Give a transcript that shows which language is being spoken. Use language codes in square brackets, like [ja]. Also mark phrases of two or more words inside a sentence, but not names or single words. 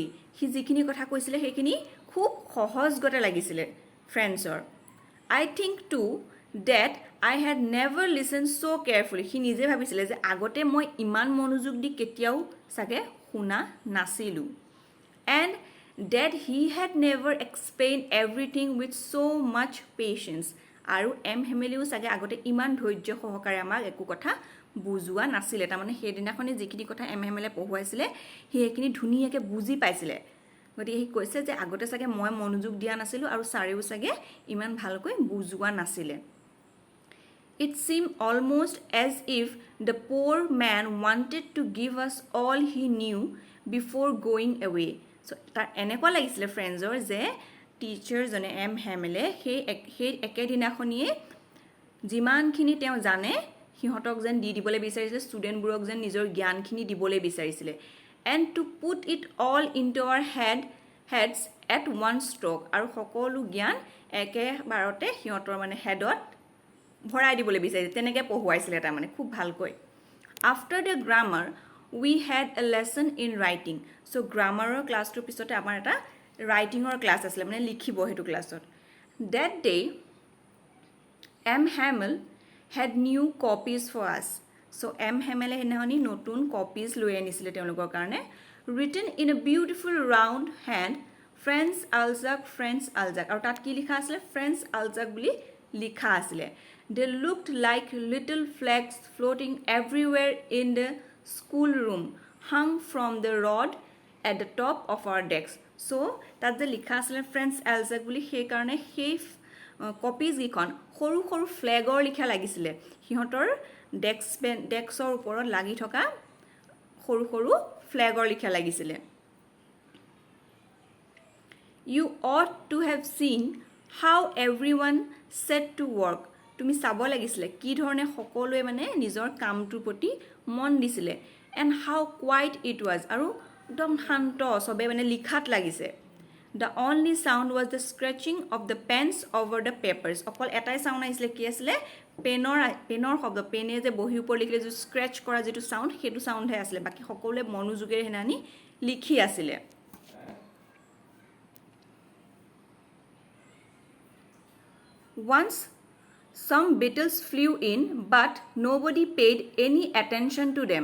[en] He [as] যিখিনি কথা কৈছিলে সেইখিনি খুব সহজগতে লাগিছিলে ফ্ৰেণ্ডছৰ [en] I think too that I had never listened so carefully. [as] সি নিজে ভাবিছিলে যে আগতে মই ইমান মনোযোগ দি কেতিয়াও সাগে শুনা নাছিলো [en] and that he had never explained everything with so much patience. [as] আৰু এম হেমেলিও সাগে আগতে ইমান ধৈৰ্য সহকাৰে আমাক একো কথা বুজোৱা নাছিলে তাৰমানে সেইদিনাখনি যিখিনি কথা এমএমএলে পঢ়ুৱাইছিলে সেইখিনি ধুনীয়াকৈ বুজি পাইছিলে গতিকে সি কৈছে যে আগতে সাগে মই মনোযোগ দিয়া নাছিলো আৰু সাৰেও সাগে ইমান ভালকৈ বুজোৱা নাছিলে [en] It seemed almost as if the poor man wanted to give us all he knew before going away. [as] So তাৰ এনেকুৱা লাগিছিলে ফ্ৰেণ্ডছৰ যে টিচাৰ জনে এম হেমেলে সেই একেদিনাখনিয়ে যিমানখিনি তেওঁ জানে সিহঁতক যেন দি দিবলৈ বিচাৰিছিলে ষ্টুডেণ্টবোৰক যেন নিজৰ জ্ঞানখিনি দিবলৈ বিচাৰিছিলে [en] and to put it all into our heads at one stroke [as] আৰু সকলো জ্ঞান একেবাৰতে সিহঁতৰ মানে হেডত ভৰাই দিবলৈ বিচাৰিছিলে তেনেকৈ পঢ়ুৱাইছিলে তাৰ মানে খুব ভালকৈ [en] after the grammar we had a lesson in writing [as] so গ্ৰামাৰৰ ক্লাছটোৰ পিছতে আমাৰ এটা ৰাইটিঙৰ ক্লাছ আছিলে মানে লিখিব হেতু ক্লাছত [en] that day M Hamel had new copies for us so M Hamel [as] হেনাহনি নতুন copies লৈ আনিছিলে তেওঁলোকৰ কাৰণে [en] written in a beautiful round hand [as] French Alzac আৰু তাত কি লিখা আছিল French Alzac বুলি লিখা আছিল [en] they looked like little flags floating everywhere in the schoolroom hung from the rod at the top of our desks [as] so তাত যে লিখা আছিল French Alzac বুলি সেই কাৰণে সেই কপিজ গিখন সৰু সৰু ফ্লেগৰ লিখা লাগিছিলে সিহঁতৰ ডেস্কৰ ওপৰত লাগি থকা সৰু সৰু ফ্লেগৰ লিখা লাগিছিলে [en] You ought to have seen how everyone set to work. [as] তুমি চাব লাগিছিলে কি ধৰণে সকলোৱে মানে নিজৰ কামটোৰ প্ৰতি মন দিছিলে [en] and how quiet it was [as] আৰু একদম শান্ত সবে মানে লিখাত লাগিছে [en] The only sound was the scratching of the pens over the papers. [as] অকল এটাই সাউন্ড আহিছিলে কি আছিলে পেনৰ শব্দ পেনে যে বহি ওপৰ লিখিলে যে স্ক্ৰেচ কৰা যেটো সাউন্ড হেতু সাউন্ড হে আছিলে বাকি সকলোৱে মনোযোগেৰে হেনানি লিখি আছিলে [en] Once some beetles flew in but nobody paid any attention to them.